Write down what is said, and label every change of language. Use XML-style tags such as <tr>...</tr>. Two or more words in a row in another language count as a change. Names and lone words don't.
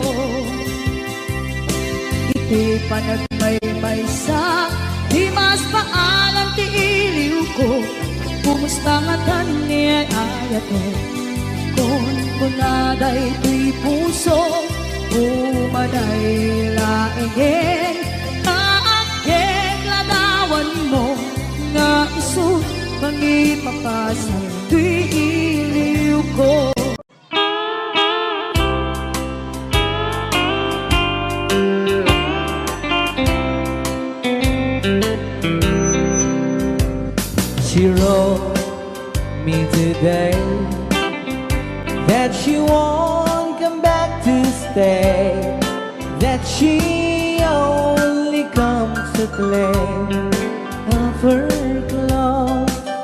<ilo>Iti panagmaymaysak di mas maalam ti iliw ko, kumusta nga tan ni ay ayate, kun kunaday to'y puso, umanay laeng, kaakeng ladawan mo, nga iso pang ipapasa to'y iliw ko.</ilo> <en>She wrote me today that she won't come back to stay, that she only comes to claim of her clothes.</en>